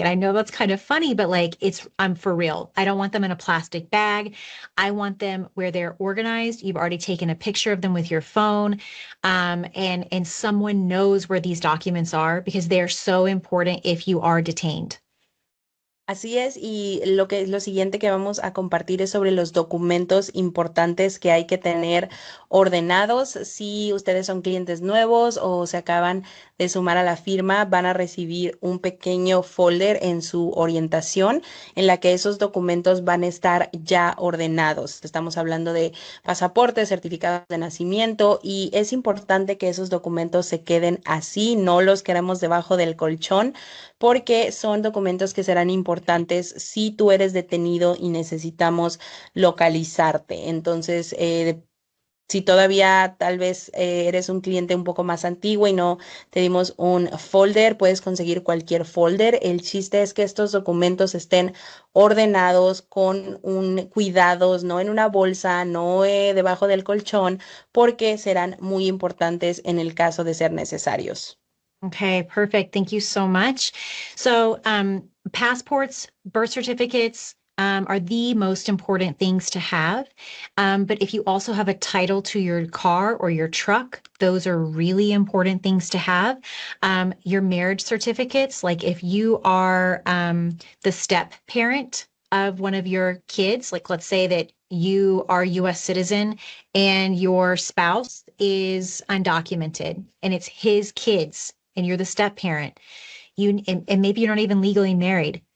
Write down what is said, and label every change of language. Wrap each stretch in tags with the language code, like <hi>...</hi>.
<en>And I know that's kind of funny, but like I'm for real. I don't want them in a plastic bag. I want them where they're organized. You've already taken a picture of them with your phone, and someone knows where these documents are because they're so important if you are detained.</en> <es>Así es, y lo siguiente que vamos a compartir es sobre los documentos importantes que hay que tener ordenados. Si ustedes son clientes nuevos o se acaban de sumar a la firma, van a recibir un pequeño folder en su orientación en la que esos documentos van a estar ya ordenados. Estamos hablando de pasaportes, certificados de nacimiento, y es importante que esos documentos se queden así, no los queremos debajo del colchón, porque son documentos que serán importantes si tú eres detenido y necesitamos localizarte. Entonces, si todavía tal vez eres un cliente un poco más antiguo y no te dimos un folder, puedes conseguir cualquier folder. El chiste es que estos documentos estén ordenados con un cuidados, no en una bolsa, no debajo del colchón, porque serán muy importantes en el caso de ser necesarios.</es> <en>Okay, perfect. Thank you so much. So, passports, birth certificates, are the most important things to have. But if you also have a title to your car or your truck, those are really important things to have. Your marriage certificates, like if you are the step parent of one of your kids, like let's say that you are a US citizen and your spouse is undocumented and it's his kids and you're the step parent, and maybe you're not even legally married.</en>